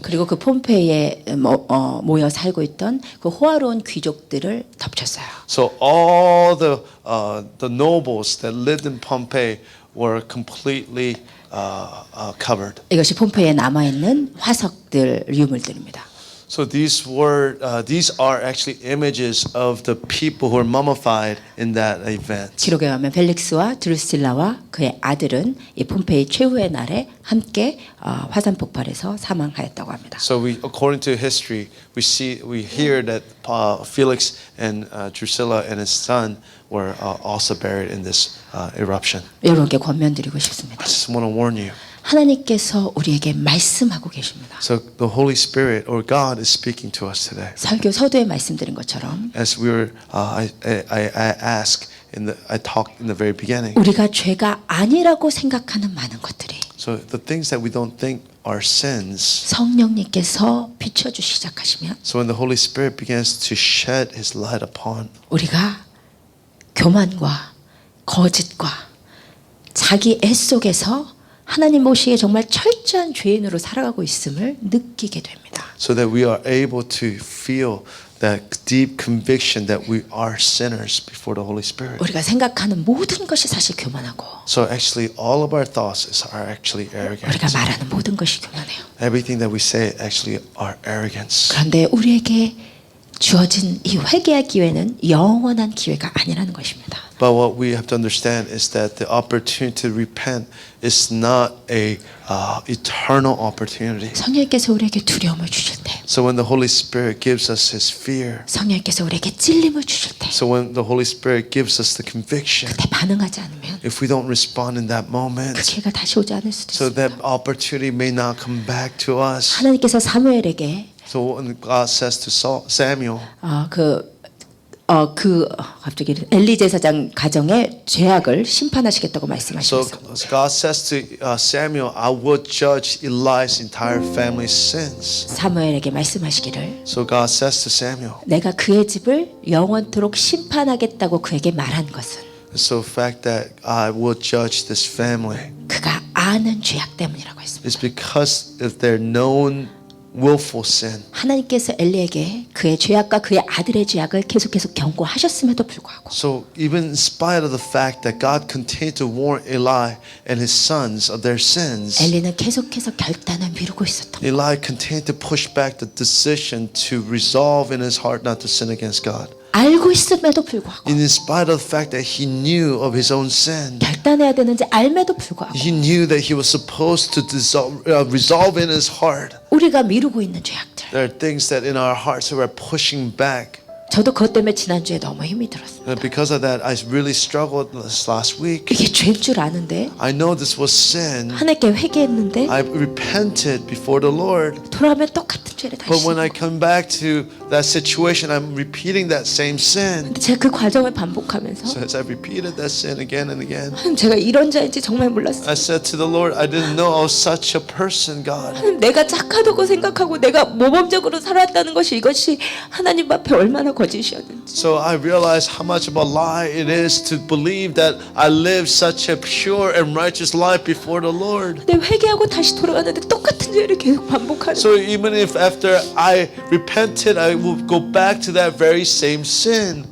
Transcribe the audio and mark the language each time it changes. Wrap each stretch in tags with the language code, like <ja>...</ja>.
<ko>그리고 그 폼페이에 모여 살고 있던 그 호화로운 귀족들을 덮쳤어요.</ko> <en>So all the nobles that lived in Pompeii were completely covered.</en> <ko>이것이 폼페이에 남아 있는 화석들 유물들입니다.</ko> <en>So these are actually images of the people who were mummified in that event.</en> <ko>기록에 가면 벨릭스와 드루실라와 그의 아들은 이 폼페이 최후의 날에 함께 화산 폭발에서 사망하였다고 합니다.</ko> <en>So according to history, we hear that Felix and Drusilla and his son were also buried in this eruption.</en> <ko>여러분께 권면드리고 싶습니다.</ko> <en>I just want to warn you.</en> <ko>하나님께서 우리에게 말씀하고 계십니다.</ko> <en>So the Holy Spirit or God is speaking to us today.</en> <ko>설교 서두에 말씀드린 것처럼</ko> <en>As we were, I asked I talked in the very beginning.</en> <ko>우리가 죄가 아니라고 생각하는 많은 것들이</ko> <en>So the things that we don't think are sins.</en> <ko>성령님께서 비춰주시 시작하시면</ko> <en>So when the Holy Spirit begins to shed His light upon,</en> <ko>우리가 교만과 거짓과 자기 애 속에서 하나님 모시기에 정말 철저한 죄인으로 살아가고 있음을 느끼게 됩니다.</ko> <en>so that we are able to feel that deep conviction that we are sinners before the Holy Spirit.</en> <ko>우리가 생각하는 모든 것이 사실 교만하고</ko> <en>So actually, all of our thoughts are actually arrogant.</en> <ko>우리가 말하는 모든 것이 교만해요.</ko> <en>Everything that we say actually are arrogance.</en> <ko>그런데 우리에게 주어진 이 회개의 기회는 영원한 기회가 아니라는 것입니다.</ko> <en>But what we have to understand is that the opportunity to repent is not a eternal opportunity.</en> <ko>성령께서 우리에게 두려움을 주실 때,</ko> <en>So when the Holy Spirit gives us His fear,</en> <ko>성령께서 우리에게 찔림을 주실 때,</ko> <en>so when the Holy Spirit gives us the conviction,</en> <ko>그때 반응하지 않으면</ko> <en>if we don't respond in that</en> <ko>그</ko> <en>moment,</en> <ko>기회가 다시 오지 않을 수도</ko> <en>so</en> <ko>있습니다.</ko> <en>that opportunity may not come back to us.</en> <ko>하나님께서 사무엘에게</ko> <en>So when God says to Samuel,</en> <ko>갑자기 엘리 제사장 가정의 죄악을 심판하시겠다고</ko> <en>so</en> <ko>말씀하셨어요.</ko> <en>God says to Samuel, I will judge Eli's entire family's sins.</en> <ko>사무엘에게 말씀하시기를</ko> <en>So God says to Samuel,</en> <ko>내가 그의 집을 영원토록 심판하겠다고 그에게 말한 것은</ko> <en>so the fact that I will judge this family</en> <ko>그가 아는 죄악 때문이라고 했습니다.</ko> <en>is because of their known willful sin.</en> <ko>하나님께서 엘리에게 그의 죄악과 그의 아들의 죄악을 계속 경고하셨음에도 불구하고</ko> <en>So even in spite of the fact that God continued to warn Eli and his sons of their sins,</en> <ko>엘리는 계속해서 결단을 미루고 있었던 거예요.</ko> <en>Eli continued to push back the decision to resolve in his heart not to sin against God.</en> <ko>알고 있음에도 불구하고</ko> <en>In spite of the fact that he knew of his own sin,</en> <ko>결단해야 되는지 알매도 불구하고</ko> <en>he knew that he was supposed to resolve in his heart.</en> <ko>우리가 미루고 있는 죄악들</ko> <en>There are things that in our hearts that we're pushing back.</en> <ko>저도 그것 때문에 지난주에 너무 힘이 들었어요.</ko> <en>And because of that, I really struggled this last week.</en> <ko>이게 죄인 줄 아는데</ko> <en>I know this was sin.</en> <ko>하나님께 회개했는데</ko> <en>I repented before the Lord.</en> <ko>돌아오면 똑같은 죄를 다시.</ko> <en>But when I come back to that situation, I'm repeating that same sin.</en> <ko>근데 제가 그 과정을 반복하면서</ko> <en>So as I repeated that sin again and again,</en> <ko>하나님 제가 이런 자인지 정말 몰랐어요.</ko> <en>I said to the Lord, I didn't know I was such a person, God.</en> <ko>하나님, 내가 착하다고 생각하고 내가 모범적으로 살았다는 것이 이것이 하나님 앞에 얼마나 거짓이었는지.</ko> <en>So I realized how much of a lie it is to believe that I lived such a pure and righteous life before the Lord.</en> <ko>근데 회개하고 다시 돌아가는데 똑같은 죄를 계속 반복하는.</ko> <en>So even if after I repented, I will go back to that very same sin.</en>